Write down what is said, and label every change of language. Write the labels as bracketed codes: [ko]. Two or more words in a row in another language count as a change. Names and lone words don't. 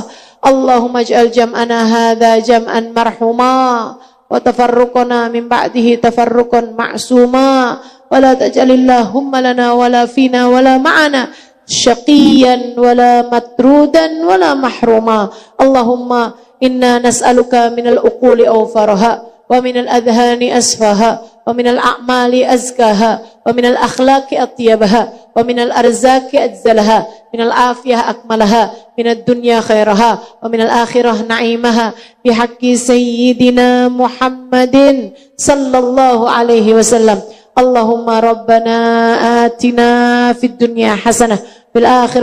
[ar] اللهم اجعل جمعنا هذا جمعا مرحوما وتفرقنا من بعده تفرقا معصوما ولا تجعل اللهم لنا ولا فينا ولا معنا شقيا ولا مطرودا ولا محروما. اللهم إنا نسألك من العقول أوفرها ومن الأذهان أصفاها ومن الأعمال أزكاها ومن الأخلاق أطيبها ومن الأرزاق أجزلها من العافية أكملها من الدنيا خيرها ومن الآخرة نعيمها بحق سيدنا محمد صلى الله عليه وسلم. اللهم ربنا آتنا في الدنيا حسنة في الآخرة